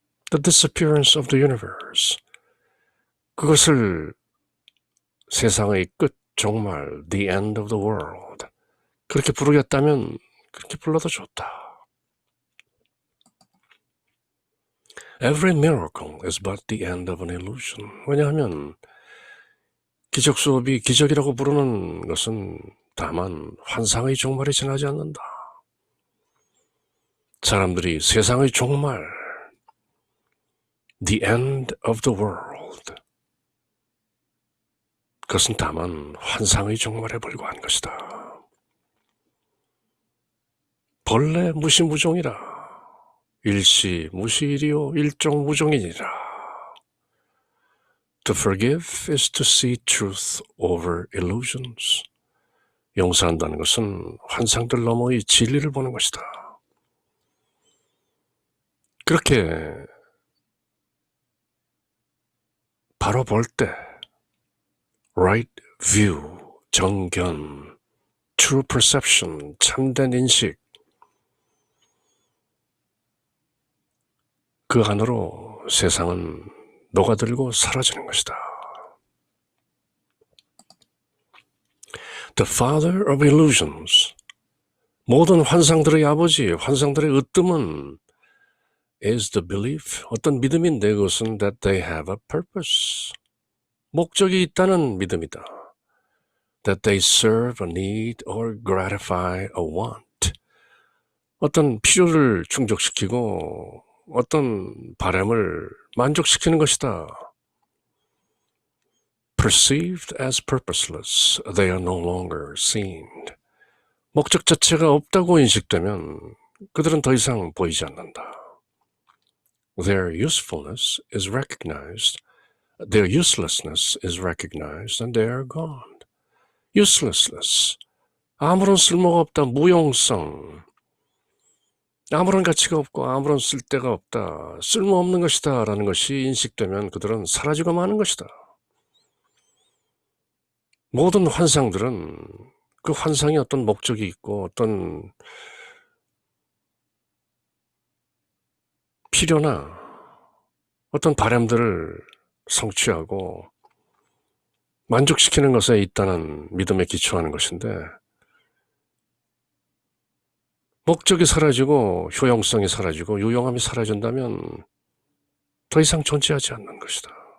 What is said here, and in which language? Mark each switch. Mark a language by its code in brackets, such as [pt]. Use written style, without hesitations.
[en] The disappearance of the universe. [ko] 그것을 세상의 끝, 종말, [en] the end of the world. [ko] 그렇게 부르겠다면 그렇게 불러도 좋다. [en] Every miracle is but the end of an illusion. [ko] 왜냐하면 기적 수업이 기적이라고 부르는 것은 다만 환상의 종말이 지나지 않는다. 사람들이 세상의 종말, [en] the end of the world, [ko] 그것은 다만 환상의 종말에 불과한 것이다. 본래 무시무종이라, 일시 무시일이요 일종 무종이니라. [en] To forgive is to see truth over illusions. [ko] 용서한다는 것은 환상들 너머의 진리를 보는 것이다. 그렇게 바로 볼 때 [en] right view, [ko] 정견, [en] true perception, [ko] 참된 인식, 그 안으로 세상은 녹아들고 사라지는 것이다. [en] The father of illusions, [ko] 모든 환상들의 아버지, 환상들의 으뜸은 [en] is the belief, [ko] 어떤 믿음인데 그것은 [en] that they have a purpose, [ko] 목적이 있다는 믿음이다. [en] That they serve a need or gratify a want, [ko] 어떤 필요를 충족시키고 어떤 바람을 만족시키는 것이다. [en] Perceived as purposeless, they are no longer seen. [ko] 목적 자체가 없다고 인식되면 그들은 더 이상 보이지 않는다. [en] Their usefulness is recognized, their uselessness is recognized, and they are gone. [ko] Uselessness, 아무런 쓸모가 없다, 무용성, 아무런 가치가 없고 아무런 쓸데가 없다, 쓸모없는 것이다 라는 것이 인식되면 그들은 사라지고 마는 것이다. 모든 환상들은 그 환상이 어떤 목적이 있고 어떤 필요나 어떤 바람들을 성취하고 만족시키는 것에 있다는 믿음에 기초하는 것인데, 목적이 사라지고 효용성이 사라지고 유용함이 사라진다면 더 이상 존재하지 않는 것이다.